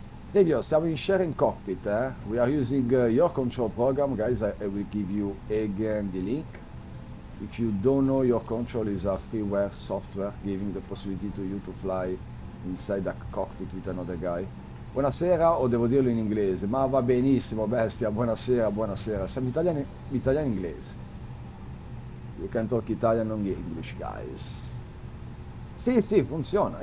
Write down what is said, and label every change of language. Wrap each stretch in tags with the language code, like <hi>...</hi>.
<en>Silvio,</en> <it>siamo in sharing cockpit, eh?</it> <en>We are using your control program, guys. I will give you again the link. If you don't know, your control is a freeware software giving the possibility to you to fly inside a cockpit with another guy.</en> <it>Buonasera, o devo dirlo in inglese? Ma va benissimo, bestia. Buonasera, buonasera. Siamo italiani inglese.</it> <en>You can talk Italian, non English, guys.</en> <it>Sì, sì, funziona.</it>